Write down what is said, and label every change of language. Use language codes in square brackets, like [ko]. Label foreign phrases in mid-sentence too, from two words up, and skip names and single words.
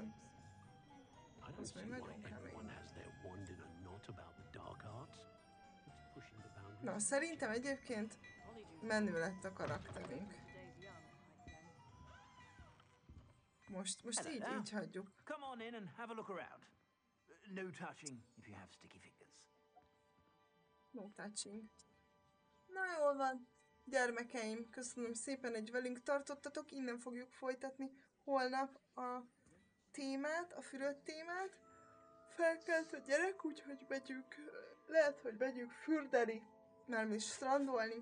[hu] Az még nagyon kemény. Na, szerintem egyébként menő lett a karakterünk. Most így hagyjuk. [en] Come on in and have a look around. No touching if you have sticky fingers. No touching. [hu] Na jól van, gyermekeim, köszönöm szépen, hogy velünk tartottatok, innen fogjuk folytatni holnap a témát, a fürödt témát. Felkelt a gyerek, úgyhogy lehet, hogy megyünk fürdeni, nem is strandolni.